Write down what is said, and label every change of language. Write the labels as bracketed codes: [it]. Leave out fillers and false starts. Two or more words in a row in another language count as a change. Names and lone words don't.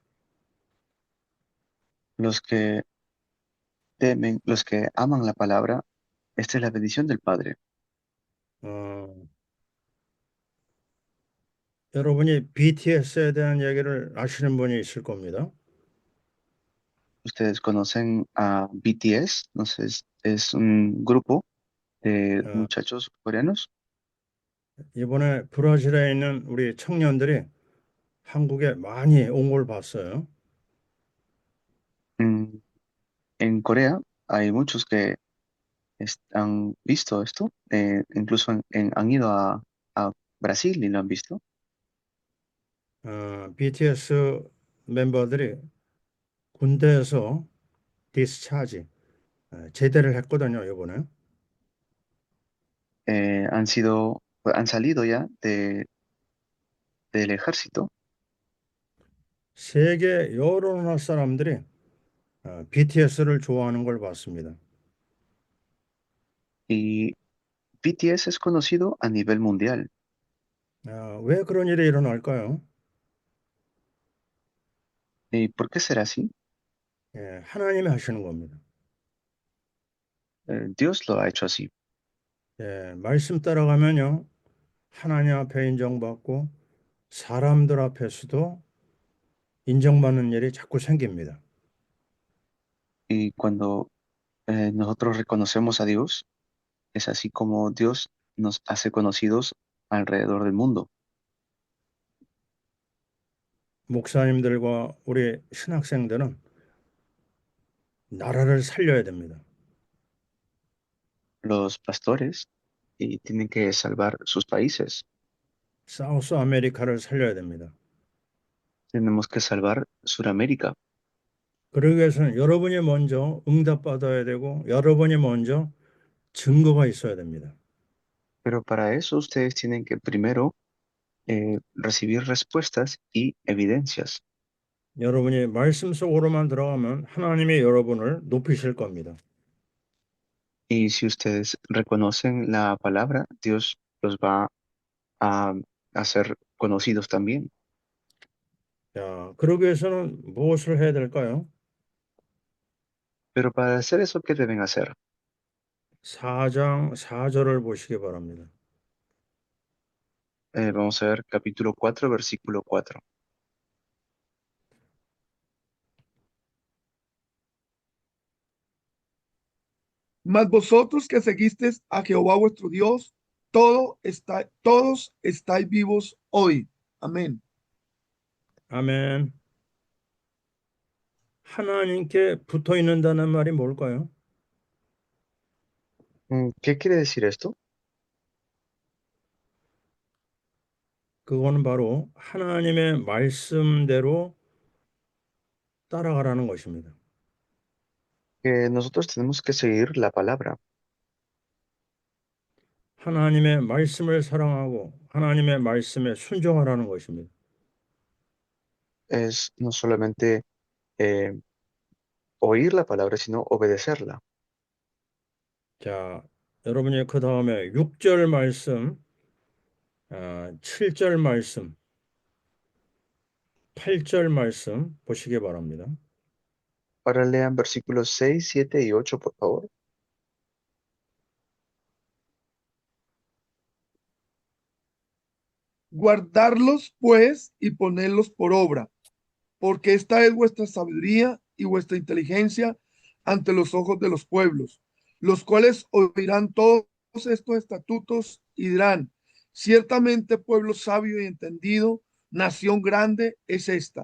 [es] Los que temen, los que aman la palabra, esta es la bendición del Padre. [ko] 어, 여러분이 BTS에 대한 얘기를 아시는 분이 있을 겁니다. [es] Ustedes conocen a BTS, no sé, es un grupo de 어, muchachos coreanos. [ko] 이번에 브라질에 있는 우리 청년들이 한국에 많이 온 걸 봤어요. [es] Mm, En Corea hay muchos que han visto esto, incluso han ido a Brasil y lo han visto. [ko] BTS 멤버들이 군대에서 디스차지 제대를 했거든요, 이번에. [es] Han salido ya del ejército [ko] 세계 여러 나라 사람들이 BTS를 좋아하는 걸 봤습니다. [es] y BTS es conocido a nivel mundial. [ko] 왜 그런 일이 일어날까요? [es] ¿Y por qué será así? [ko] 하나님이 하시는 겁니다. [es] Dios lo ha hecho así. [ko] 말씀 따라가면요, 하나님 앞에 인정받고 사람들 앞에서도 인정받는 일이 자꾸 생깁니다. [es] Y cuando nosotros reconocemos a Dios, es así como Dios nos hace conocidos alrededor del mundo. [ko] 목사님들과 우리 신학생들은 나라를 살려야 됩니다. [es] Los pastores y tienen que salvar sus países. [ko] 사우스 아메리카를 살려야 됩니다. [es] Tenemos que salvar Sudamérica. [ko] 그러기 위해서는 여러분이 먼저 응답받아야 되고 여러분이 먼저 증거가 있어야 됩니다. [es] Pero para eso ustedes tienen que primero recibir respuestas y evidencias. [ko] 여러분이 말씀 속으로만 들어가면 하나님이 여러분을 높이실 겁니다. [es] Y si ustedes reconocen la palabra, Dios los va a hacer conocidos también. [ko] 자, 그러기 위해서는 무엇을 해야 될까요? [es] Pero para hacer eso, ¿qué deben hacer? [ko] 4장 4절을 보시기 바랍니다. [es] Vamos a ver capítulo 4, versículo 4. Mas vosotros que seguisteis a Jehová vuestro Dios, todos estáis vivos hoy. Amén. [ko] 아멘. 하나님께 붙어 있는다는 말이 뭘까요? [es] ¿Qué quiere decir esto? [ko] 그거는 바로 하나님의 말씀대로 따라가라는 것입니다. [es] Que nosotros tenemos que seguir la palabra. [ko] 하나님의 말씀을 사랑하고 하나님의 말씀에 순종하라는 것입니다. [es] Es no solamente eh, oír la palabra, sino obedecerla. [ko] 자, 여러분이 그 다음에 6절 말씀, 7절 말씀, 8절 말씀 보시기 바랍니다. [es] Ahora lean versículos 6, 7 y 8, por favor. Guardarlos pues y ponerlos por obra, porque esta es vuestra sabiduría y vuestra inteligencia ante los ojos de los pueblos, los cuales oirán todos estos estatutos y dirán, ciertamente pueblo sabio y entendido, nación grande es esta.